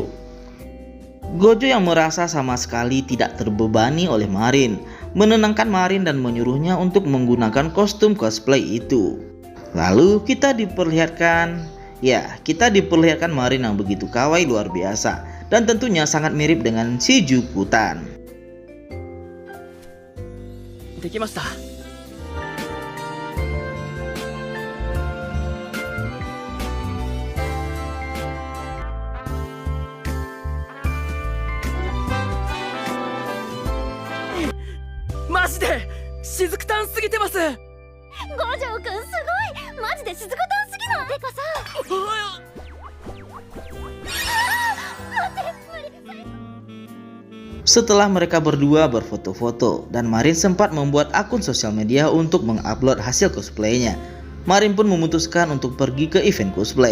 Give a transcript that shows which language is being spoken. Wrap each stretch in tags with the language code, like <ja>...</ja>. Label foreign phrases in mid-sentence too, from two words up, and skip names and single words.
<id>Gojo yang merasa sama sekali tidak terbebani oleh Marin, menenangkan Marin dan menyuruhnya untuk menggunakan kostum cosplay itu. Lalu kita diperlihatkan Marin yang begitu kawaii luar biasa dan tentunya sangat mirip dengan si Jukutan.</id> <ja>できました. マジで、しずくたんすぎてます。五条くんすごい。マジでしずくたんすぎない？てかさ、</ja> <id>Setelah mereka berdua berfoto-foto dan Marin sempat membuat akun sosial media untuk mengupload hasil cosplaynya, Marin pun memutuskan untuk pergi ke event cosplay.</id>